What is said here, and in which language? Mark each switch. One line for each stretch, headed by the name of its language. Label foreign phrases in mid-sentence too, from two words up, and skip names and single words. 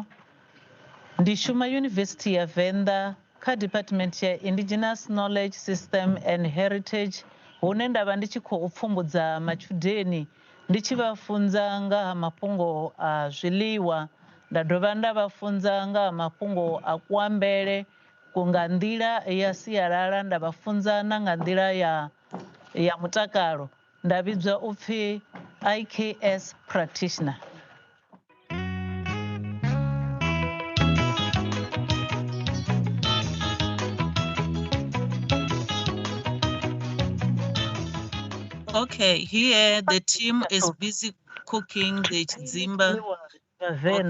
Venda: Ndi shuma University ya Venda kha department ya Indigenous Knowledge System and Heritage, hune ndavha ndi tshi khou pfumbudza matshudeni ndi tshi vha funza nga ha mafhungo a zwiḽiwa, nda dovha nda vha funza nga ha mafhungo a kuambele nga nḓila ya sialala, nda vha funza na nga nḓila ya mutakalo. Nda vhidzwa u pfhi
English: IKS practitioner. Okay, here the team is busy cooking the chidzimba.